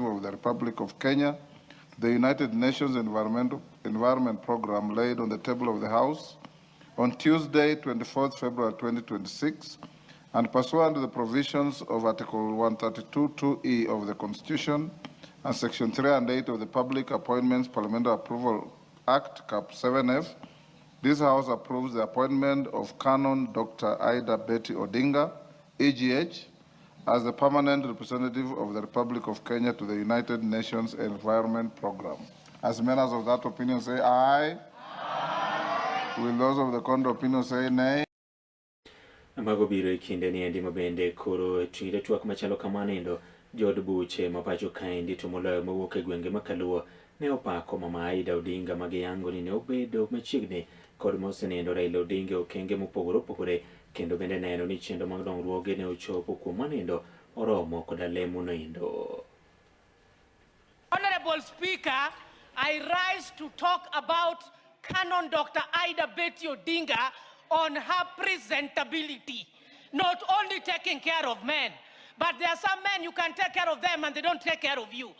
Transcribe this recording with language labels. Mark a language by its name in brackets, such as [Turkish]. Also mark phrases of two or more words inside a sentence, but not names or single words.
[English] of the Republic of Kenya to the United Nations Environment Program laid on the table of the House on Tuesday, 24th February 2026, and pursuant to the provisions of Article 132(2)(e) of the Constitution and Section 3 and 8 of the Public Appointments Parliamentary Approval Act, Cap 7F, this House approves the appointment of Canon Dr. Aida Betty Odinga, AGH, as the permanent representative of the Republic of Kenya to the United Nations Environment Program. As members of that opinion say aye. Aye. Will those of the contrary opinion say nay? [Luo (Kenya and Tanzania)] Mago biro e kinde ni endi mabende koro tinde twak machalo kamanendo jood buche mapacho kaendi to moloyo mawuok e gwenge makaluo ne opako mama Aida Odinga magiyango ni ne obedo machiegni kod mosenindo Raila Odinga okenge mopogore opogore kendo bende neno ni chenro mag dongruoge ne ochopo kuom manindo oromo kod lemo no indo. [English] Honorable Speaker, I rise to talk about Canon Dr. Aida Betty Odinga on her presentability, not only taking care of men, but there are some men you can take care of them and they don't take care of you.